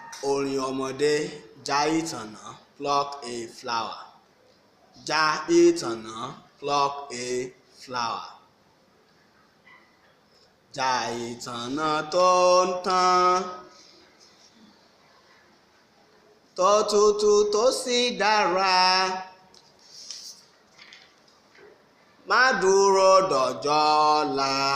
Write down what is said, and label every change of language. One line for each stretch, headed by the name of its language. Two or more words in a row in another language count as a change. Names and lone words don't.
Yoruba: Orin ọmọdé, já ìtànná,
English: pluck a flower.
Yoruba: Já ìtànná,
English: pluck a flower.
Yoruba: Já ìtànná tó ń tàn, tó tutù, tó sì dára. Má dúró dọjọ́ ọ̀la.